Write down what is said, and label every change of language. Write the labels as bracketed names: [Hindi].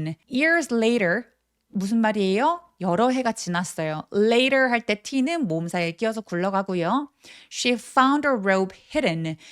[Korean] Years later 무슨 말이에요? 여러 해가 지났어요. Later 할 때 t는 모음사에 끼어서 굴러가고요. [English] She found her robe hidden.